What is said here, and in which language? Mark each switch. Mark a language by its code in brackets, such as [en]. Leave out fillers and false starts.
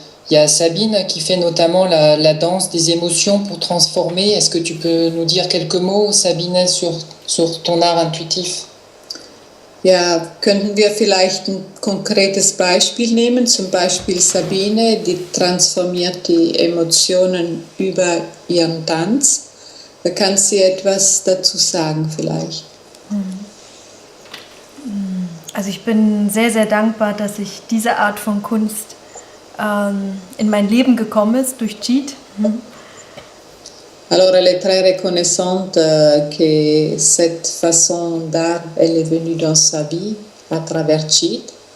[fr] Il y a Sabine qui fait notamment la danse des émotions pour transformer. Est-ce que tu peux nous dire quelques mots, Sabine, sur ton art intuitif? [de] Ja, könnten wir vielleicht ein konkretes Beispiel nehmen, zum Beispiel Sabine, die transformiert die Emotionen über ihren Tanz. Da kann sie etwas dazu sagen vielleicht. Also ich bin sehr, sehr dankbar, dass ich diese Art von Kunst in mein Leben gekommen ist durch Jeet. [fr] Alors elle est très reconnaissante que cette façon d'art, elle est venue dans sa vie à travers Jeet.